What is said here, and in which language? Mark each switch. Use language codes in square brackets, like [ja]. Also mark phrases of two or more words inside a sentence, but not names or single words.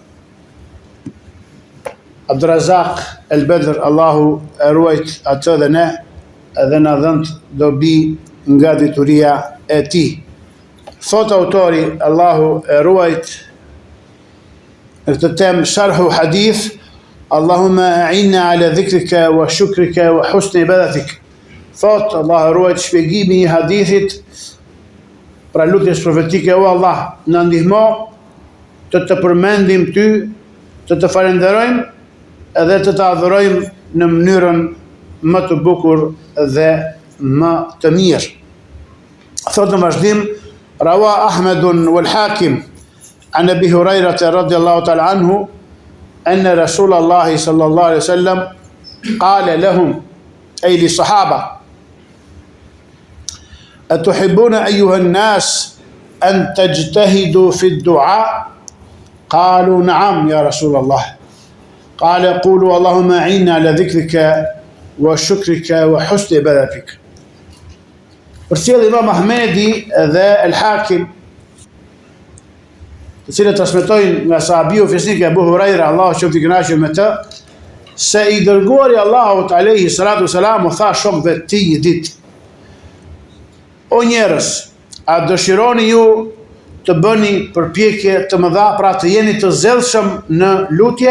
[sq] Abdurazak El-Bedr, Allahu e ruajt atë dhe ne, edhe na dhënë dobi nga dituria e tij. Thot autori, Allahu e ruajt, në këtë temë [ar] شرح حديث, اللهم أعنا على ذكرك وشكرك وحسن عبادتك. [sq] Thot Allah e ruajt shpjegimi i hadithit, pra lutjes profetike: o Allah, na ndihmo të përmendim ty, të falenderojmë edhe të adhurojmë në mënyrën më të bukur dhe më të mirë. Thot në vazhdim, [ar] رواه أحمد والحاكم عن أبي هريرة رضي الله تعالى عنه أن رسول الله صلى الله عليه وسلم قال لهم أي للصحابة: أتحبون أيها الناس أن تجتهدوا في الدعاء؟ قالوا نعم يا رسول الله. قال قولوا اللهم أعنا على ذكرك وشكرك وحسن عبادتك. [sq] Përcjell Imam Ahmedi dhe El Hakim, të cilët transmetojnë nga sahabiu fisnik Abu Huraira, Allahu qoftë i kënaqur me të, se i dërguari Allahut [ar] عليه الصلاة والسلام [sq] u tha shokëve të tij një ditë: o njerëz, a dëshironi ju të bëni përpjekje të mëdha, pra të jeni të zellshëm në lutje?